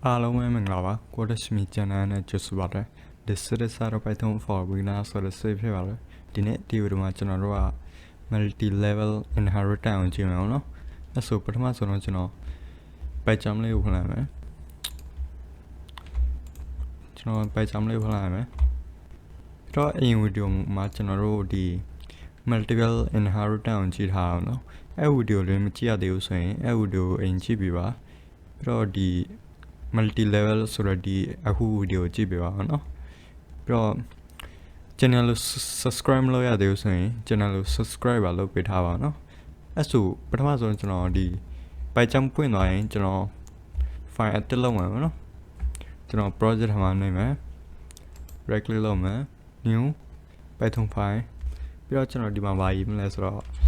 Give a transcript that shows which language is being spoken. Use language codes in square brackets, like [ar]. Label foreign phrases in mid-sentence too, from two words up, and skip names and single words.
[my] အားလုံးပဲမင်္ဂလာပါကိုရရှိမီချန်နယ်နဲ့ကြိုဆိုပါရစေ [en] This is our Python for beginner [my] ဆိုတဲ့ save ဖြစ်ပါလေဒီနေ့ဒီဗီဒီယိုမှာကျွန်တော်တို့က [en] multi level inheritance [my] အောင်ကြည့်မယ်နော်အဲ့ဆိုပထမဆုံးတော့ကျွန်တော် Python လေးကိုဖွင့်လိုက်မယ် ကျွန်တော် Python လေးကိုဖွင့်လိုက်မယ်ပြီးတော့အရင်ဗီဒီယိုမှာကျွန်တော်တို့ဒီ [en] multiple inheritance [my] အောင်ကြည့်ထားအောင်နော်အဲ့ဗီဒီယိုလေးမကြည့်ရသေးဘူးဆိုရင်အဲ့ဗီဒီယို အရင်ကြည့်ပြီးပါပြီးတော့ဒီmulti-level ဆိုတော့ဒီအခုဗီဒီယိုကြည့်ပြပါအောင်နော်ပြီးတော့ channel ကို subscribe လုပ်ရသေးလို့ဆိုရင် channel ကို subscribe ပါလုပ်ပေးထားပါနော်အဲ့ဆိုပထမဆုံးကျွန်တော်ဒီ Python ဖွင့်သွားရင်ကျွန်တော် file အတက်လုပ်မှာနော်ကျွန်တော် project မှာနေမယ် [en] right click [my] လုပ်မယ် [en] new Python file [my] ပြီးတော့ကျွန်တော်ဒီမှာပါရေးမလဲဆိုတော့